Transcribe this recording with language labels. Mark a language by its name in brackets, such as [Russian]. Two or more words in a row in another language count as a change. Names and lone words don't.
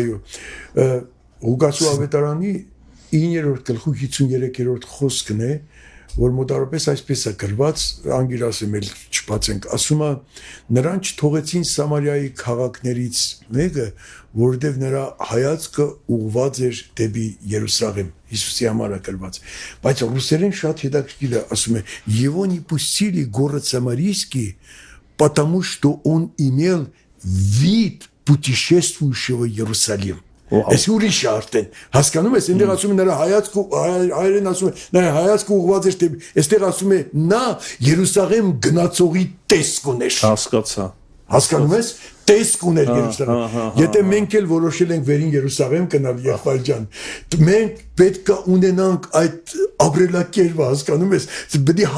[Armenian] այո Ղուկասու ավետարանի 9-րդ գլխու 53-րդ խոսքն է որ մոտավորապես այսպես է գրված, անգիր ասեմ էլ չբացենք, ասում է նրան չթողեցին Սամարիայի քաղաքներից մեկը, որովհետև նրա հայացքը ուղղված էր դեպի Երուսաղեմ, Հիսուսի համար է գրված, բայց ռուսերեն շատ հետաքրքիր է, ասում է [Russian] «Его не пустили город Самарийский, потому что он имел вид путешествующего Иерусалим». [Armenian] Այս ուրիշ է արդեն։ Հասկանում ես, այնտեղ ասում է նրա հայերեն ասում է, նրա հայացքը ուղղված էր դեպի, այստեղ ասում է նա Երուսաղեմ գնացողի տեսք ուներ։ Հասկացա։ Հասկանում ես, տեսք ուներ Երուսաղեմ։ Եթե մենք էլ որոշել ենք վերին Երուսաղեմ գնալ, եղբայր ջան, մենք պետք է ունենանք այդ ապրելակերպը, հասկանում ես, պետք է